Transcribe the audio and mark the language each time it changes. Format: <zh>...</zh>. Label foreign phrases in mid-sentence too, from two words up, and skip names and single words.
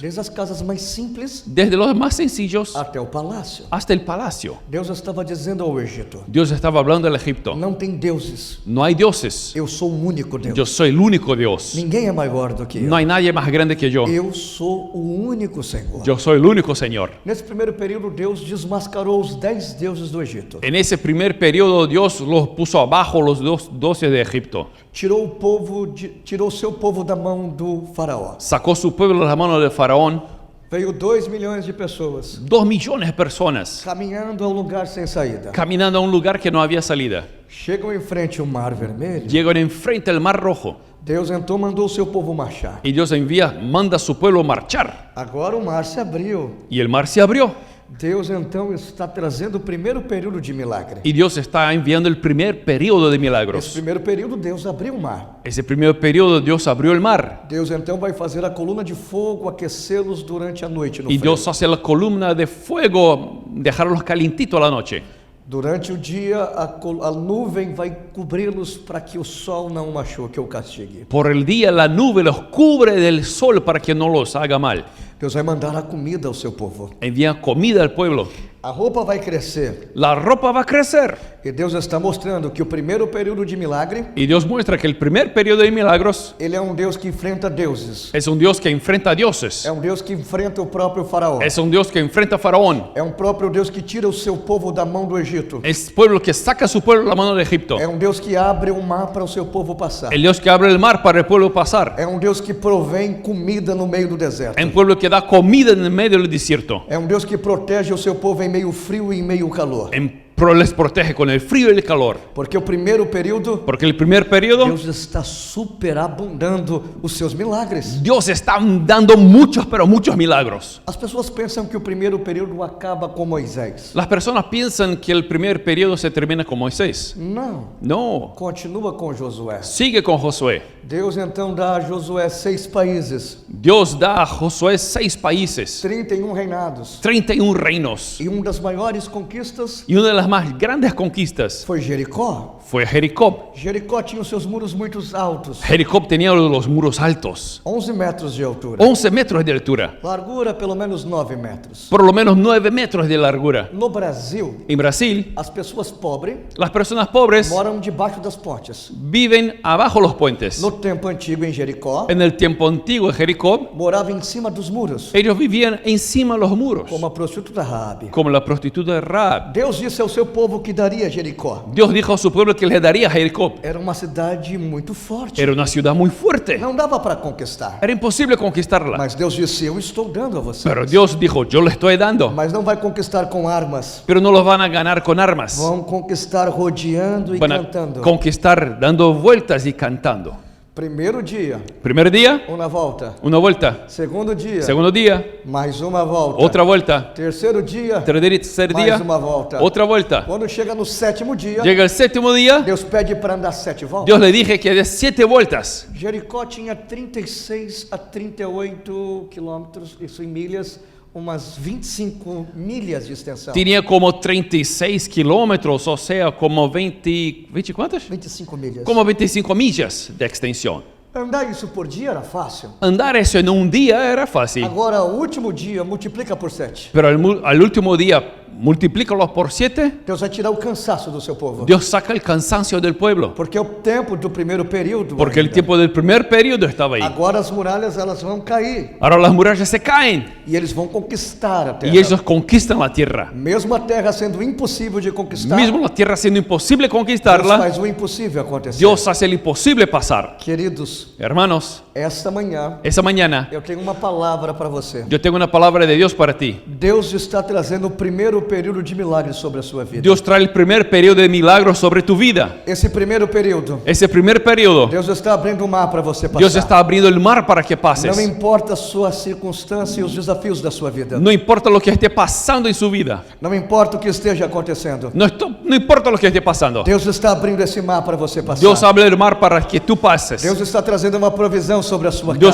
<pt>desde as casas mais simples</pt> <es>desde los más sencillos</es> <pt>até o palácio.</pt> <es>hasta el palacio.</es> <pt>Deus estava dizendo ao Egito:</pt> <es>Dios estaba hablando al Egipto,</es> <pt>não tem deuses,</pt> <es>no hay dioses,</es> <pt>eu sou o único Deus.</pt> <es>yo soy el único Dios,</es> <pt>Ninguém é maior do que eu.</pt> <es>no hay nadie más grande que yo,</es> <pt>Eu sou o único Senhor.</pt> <es>yo soy el único Señor.</es> <pt>Nesse primeiro período, Deus desmascarou os 10 deuses do Egito.</pt> <es>En ese primer periodo Dios los puso abajo los 12 de Egipto,</es> <pt>Tirou seu povo da mão do faraó.</pt> <es>sacó su pueblo de la mano de Faraón</es> <pt>Veio 2 milhões de pessoas</pt> <es>2 millones de personas</es> <pt>caminhando a um lugar sem saída.</pt> <es>caminando a un lugar que no había salida.</es> <pt>Chegam em frente ao Mar Vermelho.</pt> <es>Llegan enfrente del Mar Rojo</es> <pt>Deus então mandou o seu povo marchar.</pt> <es>y Dios manda a su pueblo marchar</es> <pt>Agora o mar se abriu.</pt> <es>y el mar se abrió.</es> <pt>Deus então está trazendo o primeiro período de milagre.</pt> <es>Y Dios está enviando el primer periodo de</es> <pt>Esse</pt> <es>milagros.</es> <pt>primeiro período, Deus abriu o mar.</pt> <es>Ese primer periodo Dios abrió el mar.</es> <pt>Deus então vai fazer a coluna de fogo aquecê-los durante a noite no</pt> <es>Y</es> <pt>frio.</pt> <es>Dios hace la columna de fuego, dejarlos calientitos a la noche.</es> <pt>Durante o dia, a nuvem vai cobri-los para que o sol não machuque ou castigue.</pt> <es>Por el día la nube los cubre del sol para que no los haga mal.</es> <pt>Deus vai mandar a comida ao seu povo.</pt> <es>Envía comida al pueblo.</es> <pt>A roupa vai crescer.</pt> <es>La ropa va a crecer.</es> <pt>E Deus está mostrando que o primeiro período de milagre,</pt> <es>Y Dios muestra que el primer periodo de milagros</es> <pt>Ele é um Deus que enfrenta deuses.</pt> <es>es un Dios que enfrenta a dioses.</es> <pt>É um Deus que enfrenta o próprio faraó.</pt> <es>Es un Dios que enfrenta a Faraón.</es> <pt>É um próprio Deus que tira o seu povo da mão do Egito.</pt> <es>Es pueblo que saca a su pueblo de la mano de Egipto.</es> <pt>É um Deus que abre o mar para o seu povo passar.</pt> <es>El Dios que abre el mar para el pueblo pasar.</es> <pt>É um Deus que provém comida no meio do deserto.</pt> <es>Es un pueblo que da comida en el medio del desierto.</es> <pt>É um Deus que protege o seu povo em meio frio e em meio calor.</pt> <es>Les protege con el frío y el calor.</es> <pt>Porque o primeiro período,</pt> <es>Porque el primer periodo,</es> <pt>Deus está superabundando os seus milagres.</pt> <es>Dios está dando muchos, pero muchos milagros.</es> <pt>As pessoas pensam que o primeiro período acaba com Moisés.</pt> <es>Las personas piensan que el primer periodo se termina con Moisés.</es> <pt>Não,</pt> <es>No,</es> <pt>continua com Josué.</pt> <es>sigue con Josué.</es> <pt>Deus então dá a Josué 6 países,</pt> <es>Dios da a Josué 6 países,</es> <pt>31 reinados.</pt> <es>31 reinos.</es> <pt>E uma das maiores conquistas</pt> <es>Y una de las más grandes conquistas</es> <pt>foi Jericó.</pt> <es>fue Jericó.</es> <pt>Jericó tinha os seus muros muito altos,</pt> <es>Jericó tenía los muros altos,</es> <pt>11 metros de altura.</pt> <es>11 metros de altura,</es> <pt>Largura pelo menos 9 metros.</pt> <es>por lo menos 9 metros de largura.</es> <pt>No Brasil,</pt> <es>En Brasil,</es> <pt>as pessoas pobres</pt> <es>las personas pobres</es> <pt>moram debaixo das pontes.</pt> <es>viven abajo los puentes.</es> <pt>No tempo antigo em Jericó,</pt> <es>En el tiempo antiguo de Jericó,</es> <pt>morava em cima dos muros,</pt> <es>ellos vivían encima de los muros,</es> <pt>como a prostituta Raabe.</pt> <es>como la prostituta de Rahab.</es> <pt>Deus disse ao seu povo que daria Jericó.</pt> <es>Dios dijo a su pueblo que le daría a Jericó.</es> <pt>Era uma cidade muito forte.</pt> <es>Era una ciudad muy fuerte.</es> <pt>Não dava para conquistar.</pt> <es>Era imposible conquistarla.</es> <pt>Mas Deus disse: eu estou dando a vocês.</pt> <es>Pero Dios dijo, yo le estoy dando.</es> <pt>Mas não vai conquistar com armas.</pt> <es>Pero no los van a ganar con armas.</es> <pt>Vão conquistar rodeando e</pt> <es>Van a</es> <pt>cantando.</pt> <es>conquistar dando vueltas y cantando.</es> <pt>Primeiro dia,</pt> <es>Primer día,</es> <pt>uma volta.</pt> <es>una vuelta.</es> <pt>Segundo dia,</pt> <es>Segundo día,</es> <pt>mais uma volta.</pt> <es>otra vuelta.</es> <pt>Terceiro dia,</pt> <es>Tercer</es> <pt>mais</pt> <es>día,</es> <pt>uma volta.</pt> <es>otra vuelta.</es> <pt>Quando chega no sétimo dia,</pt> <es>Llega el séptimo día,</es> <pt>Deus pede para andar 7 voltas.</pt> <es>Dios le dije que dé 7 vueltas.</es> <pt>Jericó tinha 36 a 38 quilômetros, isso em milhas, umas 25 milhas de extensão.</pt> <es>Tenía como 36 kilómetros, o sea, como 20 ¿cuántas?</es> <pt>25 milhas.</pt> <es>Como 25 millas de extensión.</es> <pt>Andar isso por dia era fácil.</pt> <es>Andar eso en un día era fácil,</es> <pt>Agora, o último dia, multiplica por 7.</pt> <es>pero al último día, multiplícalos por 7,</es> <pt>Deus vai tirar o cansaço do seu povo.</pt> <es>Dios saca el cansancio del pueblo.</es> <pt>Porque é o tempo do primeiro período.</pt> <es>Porque el</es> <pt>ainda.</pt> <es>tiempo del primer periodo estaba ahí.</es> <pt>Agora as muralhas elas vão cair</pt> <es>Ahora las murallas se caen</es> <pt>e eles vão conquistar a terra.</pt> <es>y ellos conquistan la tierra.</es> <pt>Mesmo a terra sendo impossível de conquistar,</pt> <es>Mismo la tierra siendo imposible</es> <pt>Deus</pt> <es>conquistarla,</es> <pt>faz o impossível acontecer.</pt> <es>Dios hace el imposible pasar.</es> <pt>Queridos,</pt> <es>Hermanos,</es> <pt>esta manhã</pt> <es>esa mañana</es> <pt>eu tenho uma palavra para você.</pt> <es>yo tengo una palabra de Dios para ti.</es> <pt>Deus está trazendo o primeiro período de milagres sobre a sua vida.</pt> <es>Dios trae el primer periodo de milagros sobre tu vida.</es> <pt>Esse primeiro período,</pt> <es>Ese primer periodo,</es> <pt>Deus está abrindo o mar para você passar.</pt> <es>Dios está abriendo el mar para que</es> <pt>Não</pt> <es>pases.</es> <pt>importa a sua circunstância e os desafios da sua vida.</pt> <es>No importa lo que esté pasando en su vida.</es> <pt>Não importa o que esteja acontecendo.</pt> <es>No importa lo que esté pasando.</es> <pt>Deus está abrindo esse mar para você passar.</pt> <es>Dios abre el mar para que tú pases.</es> <pt>Deus está trazendo uma provisão sobre a sua</pt> <es>Dios</es>